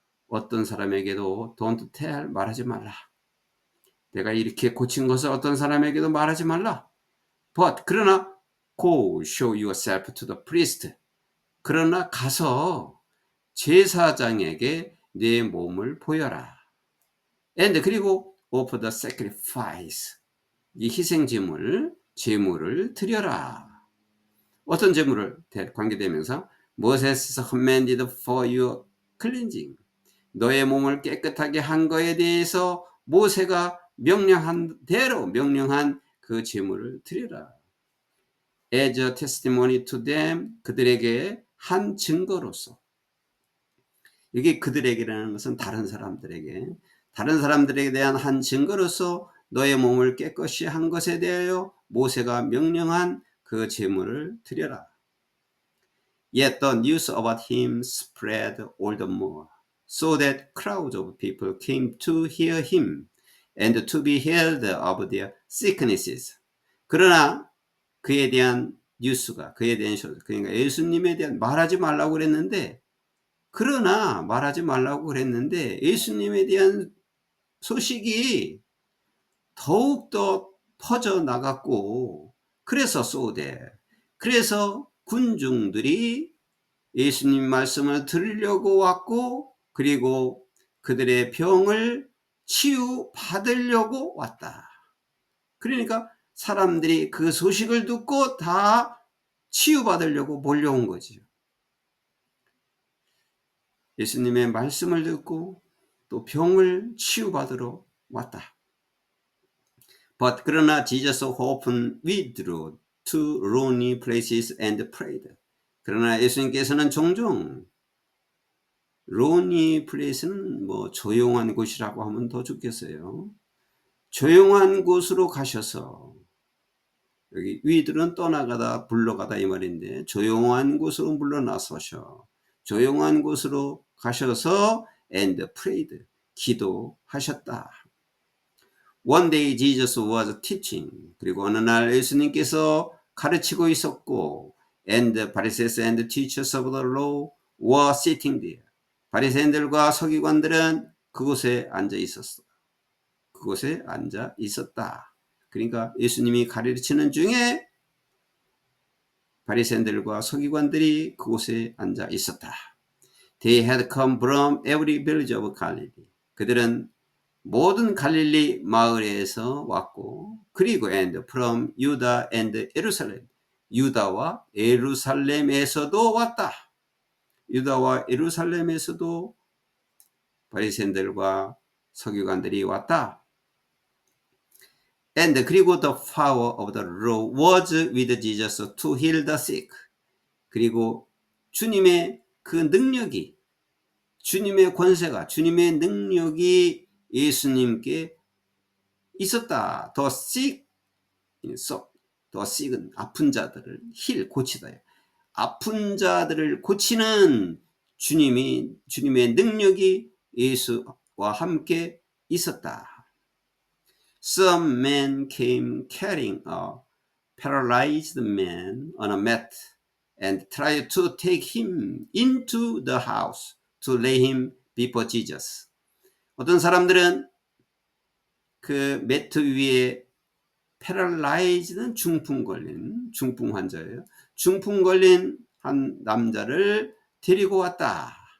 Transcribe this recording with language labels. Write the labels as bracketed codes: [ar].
[ko] 어떤 사람에게도 [en] Don't tell, [ko] 말하지 말라. 내가 이렇게 고친 것을 어떤 사람에게도 말하지 말라. [en] But [ko] 그러나 [en] Go show yourself to the priest. [ko] 그러나 가서 제사장에게 내 몸을 보여라. [en] And [ko] 그리고 [en] offer the sacrifice. [ko] 이 희생제물, 제물을 드려라. 어떤 제물을? [en] 관계대명사 Moses commanded for your cleansing. [ko] 너의 몸을 깨끗하게 한 거에 대해서 모세가 명령한 대로 명령한 그 제물을 드려라. [en] As a testimony to them. [ko] 그들에게 한 증거로서. 이게 그들에게라는 것은 다른 사람들에게 대한 한 증거로서 너의 몸을 깨끗이 한 것에 대하여 모세가 명령한 그 제물을 드려라. [en] Yet the news about him spread all the more, so that crowds of people came to hear him and to be healed of their sicknesses. [ko] 그러나 그에 대한 뉴스가, 그에 대한 그러니까 예수님에 대한 말하지 말라고 그랬는데, 그러나 말하지 말라고 그랬는데 예수님에 대한 소식이 더욱더 퍼져 나갔고, 그래서 쏘대, 그래서 군중들이 예수님 말씀을 들으려고 왔고, 그리고 그들의 병을 치유받으려고 왔다. 그러니까 사람들이 그 소식을 듣고 다 치유받으려고 몰려온 거지요. 예수님의 말씀을 듣고 또 병을 치유받으러 왔다. [en] But [ko] 그러나 [en] Jesus often withdrew to lonely places and prayed. [ko] 그러나 예수님께서는 종종 [en] lonely place [ko] 는 뭐 조용한 곳이라고 하면 더 좋겠어요. 조용한 곳으로 가셔서, 여기 위들은 떠나가다 불러가다 이 말인데, 조용한 곳으로 물러나서셔, 조용한 곳으로 가셔서 [en] and prayed, [ko] 기도하셨다. [en] One day Jesus was teaching. [ko] 그리고 어느 날 예수님께서 가르치고 있었고, [en] and the Pharisees and teachers of the law were sitting there. [ko] 바리새인들과 서기관들은 그곳에 앉아 있었어. 그곳에 앉아 있었다. 그러니까 예수님이 가르치는 중에 바리새인들과 서기관들이 그곳에 앉아 있었다. [en] They had come from every village of Galilee. [ko] 그들은 모든 갈릴리 마을에서 왔고, 그리고 [en] and from Judah and Jerusalem. [ko] 유다와 예루살렘에서도 왔다. 유다와 예루살렘에서도 바리새인들과 서기관들이 왔다. [en] And [ko] 그리고 [en] the power of the law was with Jesus to heal the sick. [ko] 그리고 주님의 그 능력이, 주님의 권세가, 주님의 능력이 예수님께 있었다. [en] The sick, the sick은 [ko] 아픈 자들을 고치다. 아픈 자들을 고치는 주님의 능력이 예수와 함께 있었다. [en] Some men came carrying a paralyzed man on a mat and tried to take him into the house to lay him before Jesus. [ko] 어떤 사람들은 그 매트 위에 패럴라이즈는 중풍 환자예요. 중풍 걸린 한 남자를 데리고 왔다.